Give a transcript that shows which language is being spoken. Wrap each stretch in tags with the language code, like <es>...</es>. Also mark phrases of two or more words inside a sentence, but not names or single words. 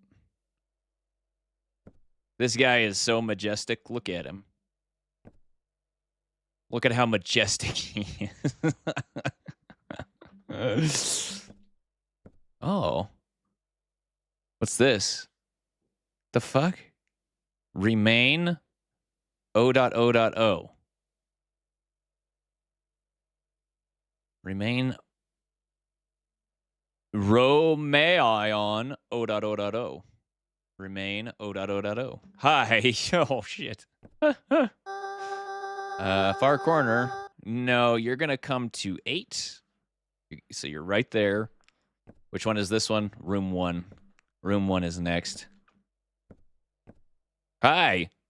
<en>This guy is so majestic. Look at him. Look at how majestic he is. Oh. What's this? The fuck? Remain O.O.O. Remain Romaion O.O.O. Remain O.O.O. Hi. Oh, shit. Far corner. No, you're going to come to 8. So you're right there. Which one is this one? Room 1. Room 1 is next. Hi.</en>